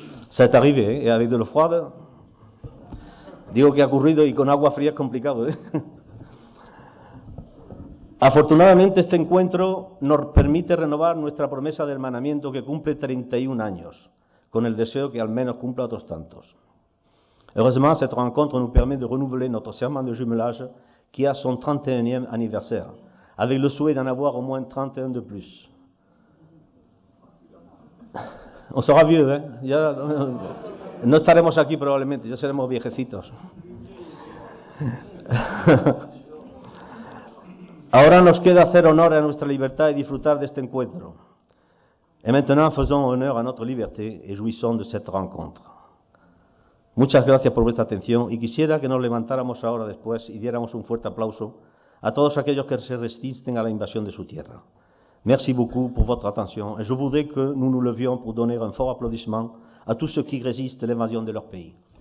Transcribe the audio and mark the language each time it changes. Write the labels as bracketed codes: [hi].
[fr] Ça est arrivé, et avec de l'eau froide, [es] digo que ha ocurrido y con agua fría es complicado, ¿eh? Afortunadamente este encuentro nos permite renovar nuestra promesa de hermanamiento que cumple 31 años, con el deseo que al menos cumpla otros tantos. [fr] Heureusement, cette rencontre nous permet de renouveler notre serment de jumelage qui a son 31e anniversaire, avec le souhait d'en avoir au moins 31 de plus. On sera vieux, ¿eh? [es] Ya no estaremos aquí probablemente, ya seremos viejecitos. Ahora nos queda hacer honor a nuestra libertad y disfrutar de este encuentro. [fr] Et maintenant, faisons honneur à notre liberté et jouissons de cette rencontre. [es] Muchas gracias por vuestra atención y quisiera que nos levantáramos ahora después y diéramos un fuerte aplauso a todos aquellos que se resisten a la invasión de su tierra. [fr] Merci beaucoup pour votre attention et je voudrais que nous nous levions pour donner un fort applaudissement à tous ceux qui résistent à l'invasion de leur pays.